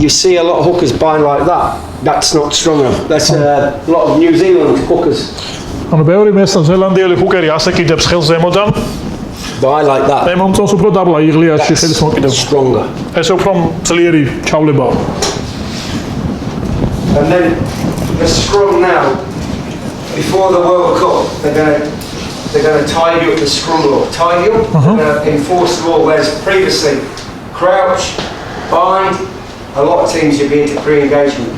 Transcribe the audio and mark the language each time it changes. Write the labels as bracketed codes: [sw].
[en] You see a lot of hookers bind like that. That's not strong enough. That's a lot of New Zealand hookers. [ka] ანუ ბევრი ზელანდიელი ჰუკერი ასე კიდებს ხელს ზემოდან. [en] Bind like that. [ka] მე მომწონს უფრო დაბლა იღლიაში ხელის მოკიდება. [en] Stronger. [ka] ესე უფრო ძლიერი ჩავლებაა. [en] And then the scrum now. Before the World Cup, they're going to tie you at the scrum law. Tie you. They're going to enforce the law. Whereas previously, crouch, bind. A lot of teams you'll be into pre-engagement.